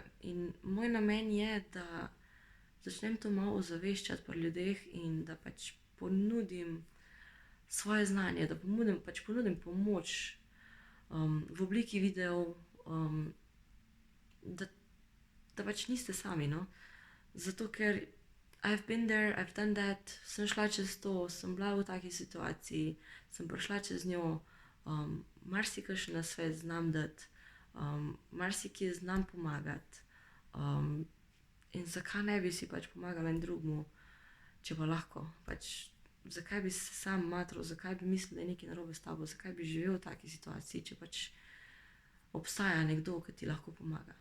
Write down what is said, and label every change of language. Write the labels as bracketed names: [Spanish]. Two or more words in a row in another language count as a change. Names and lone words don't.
[Slovenian] In moj namen je, da začnem to malo ozaveščati pri ljudeh in da pač ponudim svoje znanje, da ponudim pomoč v obliki videov, da pač niste sami, no. Zato ker [English] I've been there, I've done that, [Slovenian] sem šla čez to, sem bila v taki situaciji, sem prišla čez njo, marsikakšen nasvet znam dati, marsikje znam pomagati. In zakaj ne bi si pač pomagala en drugemu, če pa lahko, pač zakaj bi se sam matral, zakaj bi mislil, da je nekaj narobe s tabo, zakaj bi živel v taki situaciji, če pač obstaja nekdo, ki ti lahko pomaga.